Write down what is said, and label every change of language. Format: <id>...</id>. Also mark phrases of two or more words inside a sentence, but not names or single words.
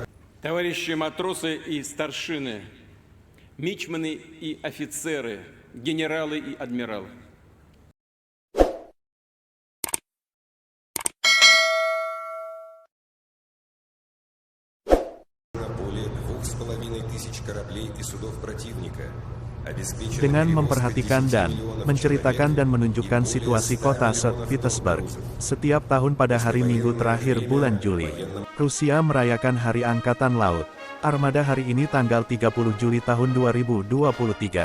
<ru>Товарищи матросы и старшины, мичманы и офицеры, генералы и адмиралы. Более 2500 кораблей и судов противника.</ru> <id>Dengan memperhatikan dan menceritakan dan menunjukkan situasi kota St. Petersburg. Setiap tahun pada hari Minggu terakhir bulan Juli, Rusia merayakan Hari Angkatan Laut. Armada hari ini tanggal 30 Juli tahun 2023.</id>